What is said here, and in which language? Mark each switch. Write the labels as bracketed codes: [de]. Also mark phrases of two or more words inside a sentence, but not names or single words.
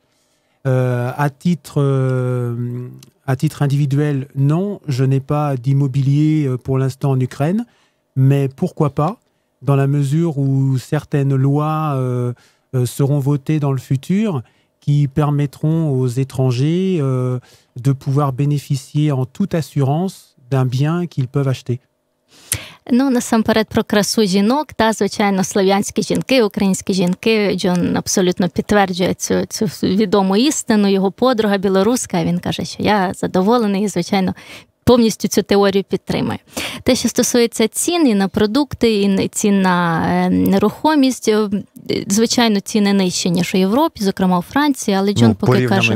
[fr] À titre individuel, non, je n'ai pas d'immobilier pour l'instant en Ukraine, mais pourquoi pas, dans la mesure où certaines lois seront votées dans le futur qui permettront aux étrangers de pouvoir bénéficier en toute assurance d'un bien qu'ils peuvent acheter. [uk] Насамперед про красу жінок, звичайно, слов'янські жінки, українські жінки, Джон абсолютно підтверджує цю відому істину, його подруга білоруська, він каже, що я задоволений і, звичайно, повністю цю теорію підтримує. Те, що стосується цін і на продукти, і цін на нерухомість, звичайно, ціни нижчі, ніж у Європі, зокрема у Франції, але Джон поки каже...